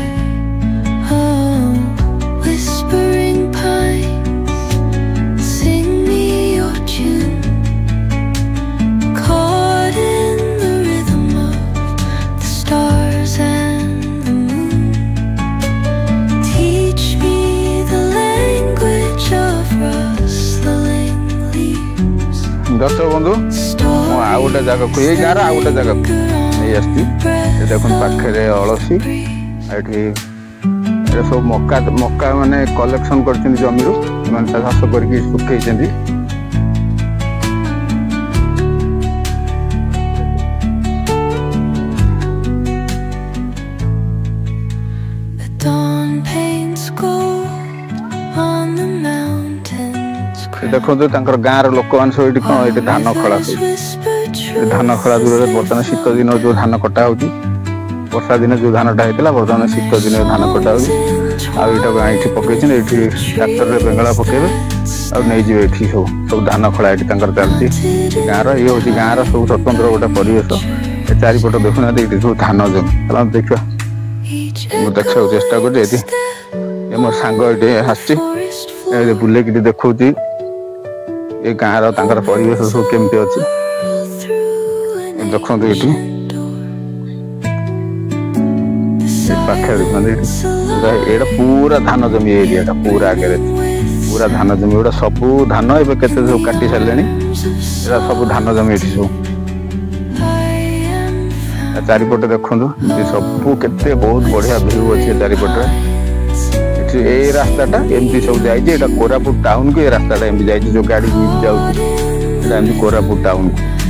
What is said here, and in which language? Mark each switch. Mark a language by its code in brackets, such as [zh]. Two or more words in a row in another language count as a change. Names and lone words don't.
[en] Oh, whispering pines, sing me your tune, caught in the rhythm of the stars and the moon. Teach me the language of rustling leaves. [or] ଦର୍ଶକ ବନ୍ଧୁ ମୁଁ ଆଉ ଗୋଟେ ଜାଗାକୁ ଏଇ ଗାଁର ଆଉ ଗୋଟେ ଜାଗାକୁ ନେଇ ଆସିଛି ଦେଖନ୍ତୁ ପାଖରେ ଅଳସୀ ଏଠି ଏଟା ସବୁ ମକା ମାନେ କଲେକ୍ସନ କରିଛନ୍ତି ଜମିରୁ ସେମାନେ ଚାଷ କରିକି ଶୁଖେଇଛନ୍ତି [en] The dawn paints gold on the mountains. [or] ଦେଖନ୍ତୁ ତାଙ୍କର ଗାଁର ଲୋକମାନେ ସବୁ ଏଠି କଣ ଏଠି ଧାନ ଖଳା ସବୁ [en] Whispered [or] ଧାନ ଖଳା ଦୂରରେ ବର୍ତ୍ତମାନ ଶୀତ ଦିନ ଯୋଉ ଧାନ କଟା ହଉଛି ବର୍ଷା ଦିନେ ଯୋଉ ଧାନଟା ହେଇଥିଲା ବର୍ତ୍ତମାନ ଶୀତ ଦିନେ ଧାନ କଟା ହଉଛି ଆଉ ଏଇଟାକୁ ଏଠି ପକେଇଛନ୍ତି ଏଠି ଟ୍ରାକ୍ଟରରେ ବେଙ୍ଗଳା ପକେଇବେ ଆଉ ନେଇଯିବେ ଏଠି ସବୁ ଧାନ ଖଳା ଏଠି ତାଙ୍କର ଚାଲିଛି ଗାଁର ଇଏ ହଉଛି ଗାଁର ସବୁ ସ୍ୱତନ୍ତ୍ର ଗୋଟେ ପରିବେଶ ଏ ଚାରିପଟ ଦେଖୁନାହାନ୍ତି ଏଠି ସବୁ ଧାନ ଜମି ଚାଲନ୍ତୁ ଦେଖିବା [en] each [or] ମୁଁ ଦେଖିବାକୁ ଚେଷ୍ଟା କରୁଛି ଏଠି ଏ ମୋ ସାଙ୍ଗ ଏଠି ଆସିଛି [en] forest [or] ଏ ବୁଲେଇକି ଏଠି ଦେଖଉଛି ଏ ଗାଁର ତାଙ୍କର ପରିବେଶ ସବୁ କେମିତି ଅଛି [en] through an [or] ଦେଖନ୍ତୁ ଏଠି [en] door. [or] ଏ ପାଖରେ ଦେଖୁନାହାନ୍ତି ଏଠି ଏଇଟା ପୁରା ଧାନ ଜମି ଏରିଆଟା ପୁରା ଆଗରେ ପୁରା ଧାନ ଜମି ଏଗୁଡ଼ା ସବୁ ଧାନ ଏବେ କେତେ ସବୁ କାଟି ସାରିଲେଣି ଏଇଟା ସବୁ ଧାନ ଜମି ଏଠି ସବୁ ଚାରିପଟେ ଦେଖନ୍ତୁ ଏ ସବୁ କେତେ ବହୁତ ବଢିଆ ଭିଉ ଅଛି ଏ ଚାରିପଟରେ ଏଠି ଏଇ ରାସ୍ତାଟା ଏମିତି ସବୁ ଯାଇଛି ଏଇଟା କୋରାପୁଟ ଟାଉନକୁ ଏ ରାସ୍ତାଟା ଏମିତି ଯାଇଛି ଯୋଉ ଗାଡି ଯାଉଛି ଏଇଟା ଏମିତି କୋରାପୁଟ ଟାଉନକୁ